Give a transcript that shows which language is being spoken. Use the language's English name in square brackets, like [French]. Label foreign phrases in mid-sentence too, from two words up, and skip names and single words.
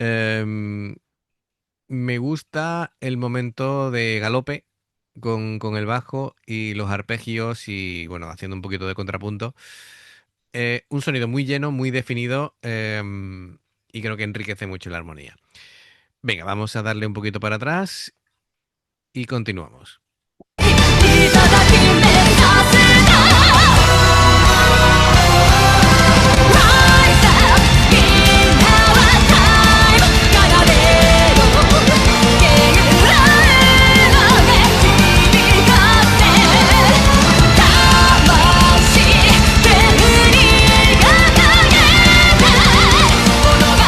[Spanish] Em, Me gusta el momento de galope con el bajo y los arpegios y, bueno, haciendo un poquito de contrapunto. Un sonido muy lleno, muy definido, y creo que enriquece mucho la armonía. Venga, vamos a darle un poquito para atrás y continuamos. [Japanese] いただき目指すか [English] Rise up in our time [Japanese] 奏でろゲーラーで響かせ魂天に掲げて物が